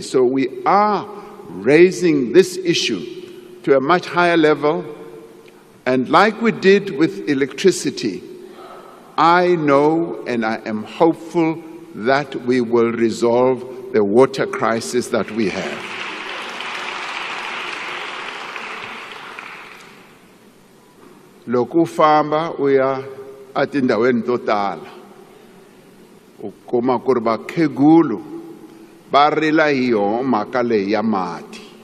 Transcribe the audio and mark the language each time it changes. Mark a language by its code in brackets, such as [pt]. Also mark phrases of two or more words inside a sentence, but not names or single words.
[en] So we are raising this issue to a much higher level, and like we did with electricity, I know and I am hopeful that we will resolve the water crisis that we have. [ts] Loko famba uya atindaweni to tala ukuma ku ri vakhegulu va rila hi yona mhaka leyi ya mati.